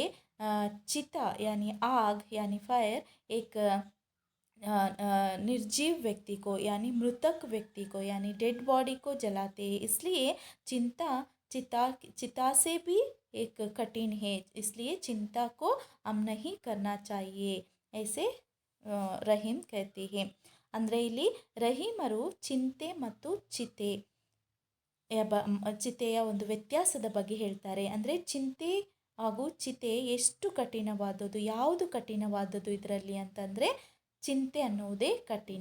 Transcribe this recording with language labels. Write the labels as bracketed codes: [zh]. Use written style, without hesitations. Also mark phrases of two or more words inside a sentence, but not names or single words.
[hi] चिता यानी आग यानी फायर एक निर्जीव व्यक्ति को यानी मृतक व्यक्ति को यानी [en] dead body [hi] को जलाते हैं. इसलिए चिंता चिता से भी एक कठिन है, इसलिए चिंता को हम नहीं करना चाहिए, ऐसे रहीम कहते हैं. [kn] ಅಂದರೆ ಇಲ್ಲಿ ರಹೀಮರು ಚಿಂತೆ ಮತ್ತು ಚಿತೆಯ ಒಂದು ವ್ಯತ್ಯಾಸದ ಬಗ್ಗೆ ಹೇಳ್ತಾರೆ. ಅಂದರೆ ಚಿಂತೆ ಹಾಗೂ ಚಿತೆ ಎಷ್ಟು ಕಠಿಣವಾದದ್ದು, ಯಾವುದು ಕಠಿಣವಾದದ್ದು ಇದರಲ್ಲಿ ಅಂತಂದರೆ ಚಿಂತೆ ಅನ್ನುವುದೇ ಕಠಿಣ.